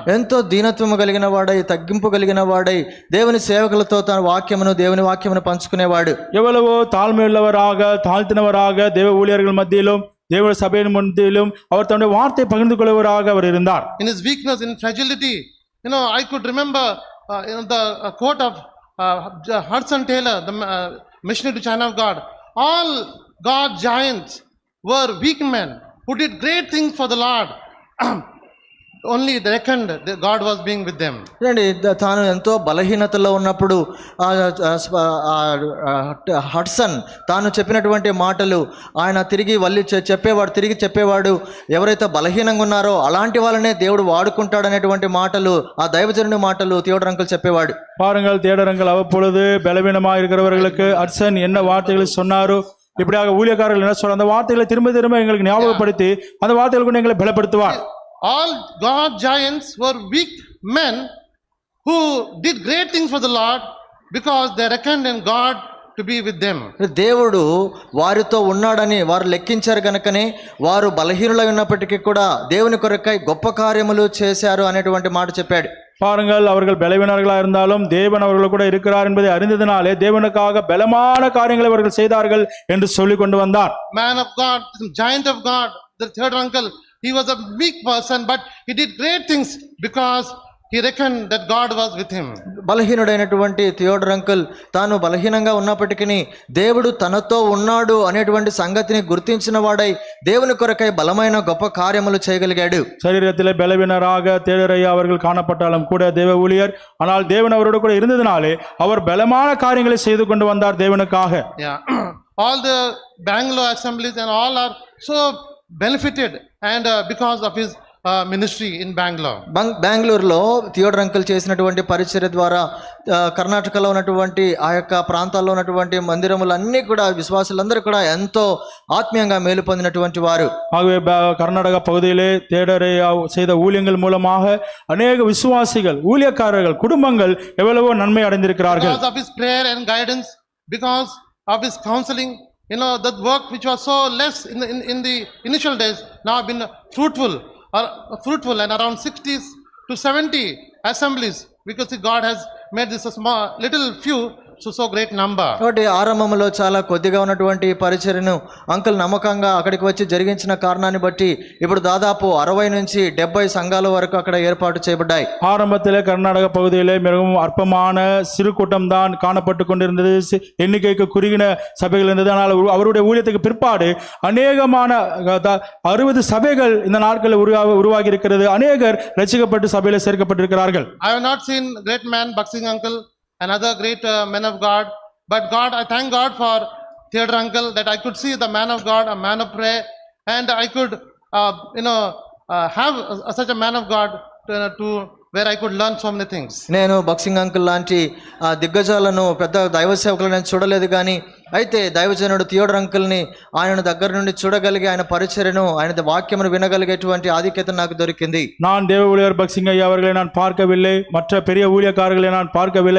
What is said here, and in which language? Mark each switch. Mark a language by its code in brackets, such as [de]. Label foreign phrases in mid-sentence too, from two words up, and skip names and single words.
[te] ఎంతో దీనత్వము కలిగిన వాడై, తగ్గింపు కలిగిన వాడై దేవుని సేవకులతో తన దేవుని వాక్యమును పంచుకునేవాడు. [ta] எவ்வளவோ தாழ்மையுள்ளவராக, தாழ்த்தினவராக தேவ ஊழியர்கள் மத்தியிலும் தேவ சபையின் மத்தியிலும் அவர் தன்னுடைய வார்த்தையை பகிர்ந்து கொள்வராக அவர் இருந்தார். [en] In his weakness, in fragility, I could remember the quote of Hudson Taylor, the missionary to China of God. All God giants were weak men who did great things for the Lord. Only they reckoned that God was being with them. [te] తాను ఎంతో బలహీనతలో ఉన్నప్పుడు హడ్సన్ తాను చెప్పినటువంటి మాటలు ఆయన తిరిగి చెప్పేవాడు. ఎవరైతే బలహీనంగా ఉన్నారో అలాంటి వాళ్ళనే దేవుడు వాడుకుంటాడనేటువంటి మాటలు, ఆ దైవజనుని మాటలు தியோடர் அங்கிள் చెప్పేవాడు. [ta] பாருங்கள், தியோடர் அங்கிள் அவ்வப்பொழுது பலவீனமாக இருக்கிறவர்களுக்கு ஹட்சன் என்ன வார்த்தைகளை சொன்னாரோ, இப்படியாக ஊழியக்காரர்கள் என்ன சொல்ற அந்த வார்த்தைகளை திரும்ப திரும்ப எங்களுக்கு ஞாபகப்படுத்தி அந்த வார்த்தைகளை கொண்டு எங்களை பலப்படுத்துவார். [en] All God giants were weak men who did great things for the Lord because they reckoned in God to be with them. [te] దేవుడు వారితో ఉన్నాడని వారు లెక్కించారు కనుకనే వారు బలహీనులై ఉన్నప్పటికీ కూడా దేవుని కొరకై గొప్ప కార్యములు చేశారు అనేటువంటి మాట చెప్పాడు. [ta] பாருங்கள், அவர்கள் பலவீனர்களாக இருந்தாலும் தேவன் அவர்கள் கூட இருக்கிறார் என்பதை அறிந்ததினாலே தேவனுக்காக பலமான காரியங்களை அவர்கள் செய்தார்கள் என்று சொல்லிக் கொண்டு வந்தார். [en] Man of God, giant of God, the third uncle, he was a weak person, but he did great things because he reckoned that God was with him. [te] బలహీనుడైనటువంటి థియోడర్ అంకుల్ తాను బలహీనంగా ఉన్నప్పటికీ దేవుడు తనతో ఉన్నాడు అనేటువంటి సంగతిని గుర్తించిన వాడై దేవుని కొరకై బలమైన గొప్ప కార్యములు చేయగలిగాడు. [ta] சரீரத்திலே பலவீனராக தேடரையா அவர்கள் காணப்பட்டாலும் கூட தேவ ஊழியர், ஆனால் தேவன் அவரோடு கூட இருந்ததினாலே அவர் பலமான காரியங்களை செய்து கொண்டு வந்தார் தேவனுக்காக. [en] Yeah. All the Bangalore assemblies and all are so benefited and because of his ministry in Bangalore. [te] బెంగళూరులో థియోడర్ అంకుల్ చేసినటువంటి పరిచర్య ద్వారా కర్ణాటకలో ఉన్నటువంటి ఆ యొక్క ప్రాంతాల్లో ఉన్నటువంటి మందిరములన్నీ కూడా విశ్వాసులందరూ కూడా ఎంతో ఆత్మీయంగా మేలు పొందినటువంటి వారు. [ta] ஆகவே கர்நாடக பகுதியிலே தேடரையா செய்த ஊழியங்கள் மூலமாக அநேக விசுவாசிகள், ஊழியக்காரர்கள், குடும்பங்கள் எவ்வளவோ நன்மை அடைந்திருக்கிறார்கள். [en] Because of his prayer and guidance, because of his counseling, that work which was so less in the initial days now been fruitful and around 60 to 70 assemblies, because God has made this a small little few so great number. [te] కాబట్టి ఆరంభంలో చాలా కొద్దిగా ఉన్నటువంటి పరిచర్యను అంకుల్ నమ్మకంగా అక్కడికి వచ్చి జరిగించిన కారణాన్ని బట్టి ఇప్పుడు దాదాపు 60 నుంచి 70 సంఘాల వరకు అక్కడ ఏర్పాటు చేయబడ్డాయి. [ta] ஆரம்பத்திலே கர்நாடக பகுதியிலே மிகவும் அற்பமான சிறு கூட்டம் தான் காணப்பட்டு கொண்டிருந்தது. எண்ணிக்கைக்கு குறுகின சபைகள் இருந்தது. ஆனால் அவருடைய ஊழியத்துக்கு பிற்பாடு அநேகமான 60 சபைகள் இந்த நாட்களில் உருவாகி இருக்கிறது. அநேகர் ரட்சிக்கப்பட்டு சபையில சேர்க்கப்பட்டிருக்கிறார்கள். [en] I have not seen great man Baksing uncle and other great men of God, but God, I thank God for Theodore uncle that I could see the man of God, a man of prayer, and I could have such a man of God to where I could learn so many things. [te] నేను బక్సింగ్ అంకుల్ లాంటి దిగ్గజాలను పెద్ద దైవ సేవకులను నేను చూడలేదు, కానీ అయితే దైవజనుడు థియోడర్ అంకుల్ని ఆయన దగ్గర నుండి చూడగలిగి ఆయన పరిచర్యను, ఆయన వాక్యమును వినగలిగేటువంటి ఆధిక్యత నాకు దొరికింది. [ta] நான் தேவ ஊழியர் பக்சிங் ஐயா அவர்களை நான் பார்க்கவில்லை, மற்ற பெரிய ஊழியக்காரர்களை நான் பார்க்கவில்லை.